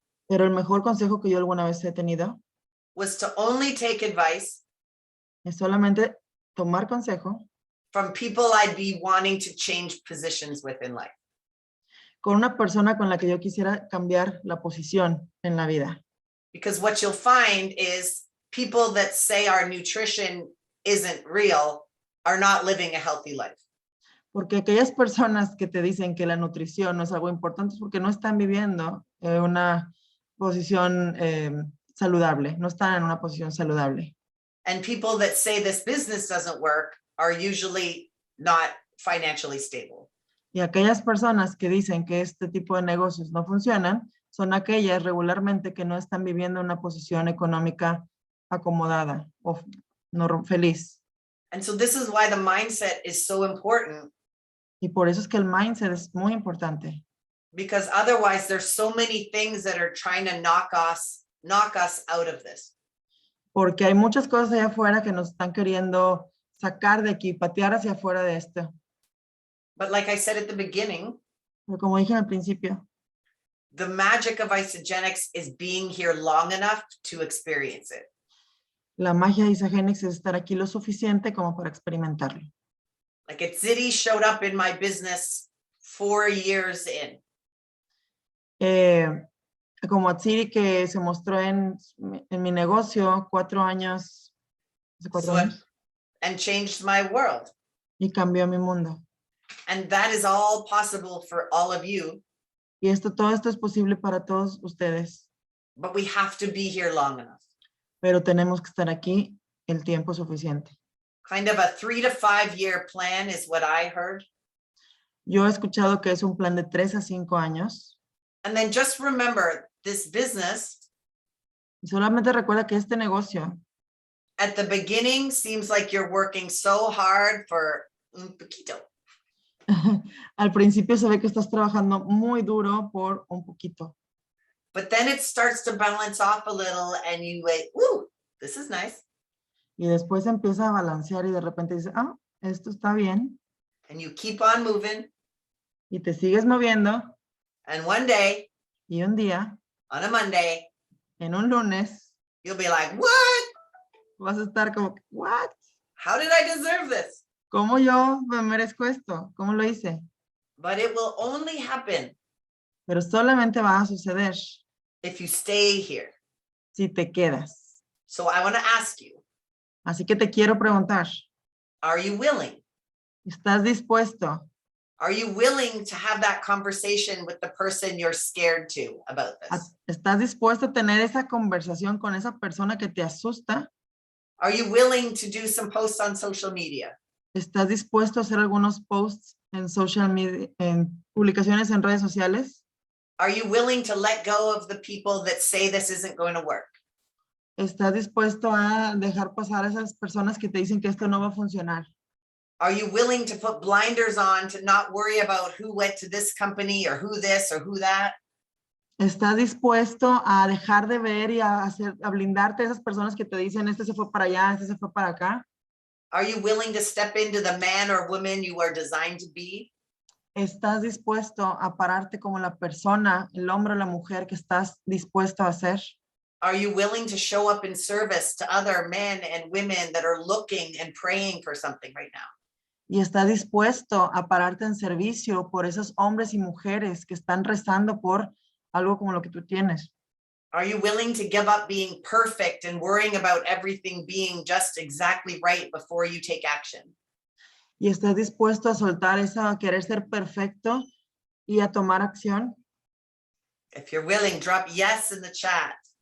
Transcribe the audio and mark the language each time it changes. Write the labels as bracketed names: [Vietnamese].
[Spanish] Pero el mejor consejo que yo alguna vez he tenido [English] was to only take advice [Spanish] es solamente tomar consejo [English] from people I'd be wanting to change positions with in life. [Spanish] con una persona con la que yo quisiera cambiar la posición en la vida. [English] Because what you'll find is people that say our nutrition isn't real are not living a healthy life. [Spanish] Porque aquellas personas que te dicen que la nutrición no es algo importante es porque no están viviendo una posición saludable, no están en una posición saludable. [English] And people that say this business doesn't work are usually not financially stable. [Spanish] Y aquellas personas que dicen que este tipo de negocios no funcionan son aquellas regularmente que no están viviendo una posición económica acomodada o no feliz. [English] And so this is why the mindset is so important. [Spanish] Y por eso es que el mindset es muy importante. [English] Because otherwise there's so many things that are trying to knock us out of this. [Spanish] Porque hay muchas cosas allá afuera que nos están queriendo sacar de aquí, patear hacia afuera de esto. [English] But like I said at the beginning, [Spanish] Pero como dije al principio, [English] the magic of isogenics is being here long enough to experience it. [Spanish] la magia de Isagenix es estar aquí lo suficiente como para experimentarlo. [English] Like Zitty showed up in my business 4 years in. [Spanish] Como Atsiri que se mostró en mi negocio 4 años, hace 4 años, [English] And changed my world. [Spanish] y cambió mi mundo. [English] And that is all possible for all of you. [Spanish] Y todo esto es posible para todos ustedes. [English] But we have to be here long enough. [Spanish] Pero tenemos que estar aquí el tiempo suficiente. [English] Kind of a 3 to 5 year plan is what I heard. [Spanish] Yo he escuchado que es un plan de 3 a 5 años. [English] And then just remember this business. [Spanish] Y solamente recuerda que este negocio [English] At the beginning seems like you're working so hard for [Spanish] un poquito. al principio se ve que estás trabajando muy duro por un poquito. [English] But then it starts to balance off a little and you wait, ooh, this is nice. [Spanish] Y después empieza a balancear y de repente dice, ah, esto está bien. [English] And you keep on moving. [Spanish] Y te sigues moviendo. [English] And one day, [Spanish] Y un día, [English] on a Monday, [Spanish] en un lunes, [English] you'll be like, what? [Spanish] vas a estar como, what? [English] How did I deserve this? [Spanish] ¿Cómo yo me merezco esto? ¿Cómo lo hice? [English] But it will only happen [Spanish] Pero solamente va a suceder [English] if you stay here. [Spanish] si te quedas. [English] So I want to ask you, [Spanish] Así que te quiero preguntar, [English] are you willing? [Spanish] ¿estás dispuesto? [English] Are you willing to have that conversation with the person you're scared to about this? [Spanish] ¿Estás dispuesto a tener esa conversación con esa persona que te asusta? [English] Are you willing to do some posts on social media? [Spanish] ¿Estás dispuesto a hacer algunos posts en [English] social media, [Spanish] en publicaciones en redes sociales? [English] Are you willing to let go of the people that say this isn't going to work? [Spanish] ¿Estás dispuesto a dejar pasar a esas personas que te dicen que esto no va a funcionar? [English] Are you willing to put blinders on to not worry about who went to this company or who this or who that? [Spanish] ¿Estás dispuesto a dejar de ver y a blindarte a esas personas que te dicen este se fue para allá, este se fue para acá? [English] Are you willing to step into the man or woman you are designed to be? [Spanish] ¿Estás dispuesto a pararte como la persona, el hombre o la mujer que estás dispuesto a ser? [English] Are you willing to show up in service to other men and women that are looking and praying for something right now? [Spanish] ¿Y estás dispuesto a pararte en servicio por esos hombres y mujeres que están rezando por algo como lo que tú tienes? [English] Are you willing to give up being perfect and worrying about everything being just exactly right before you take action? [Spanish] ¿Y estás dispuesto a soltar esa, a querer ser perfecto y a tomar acción? [English] If you're willing, drop yes in the chat.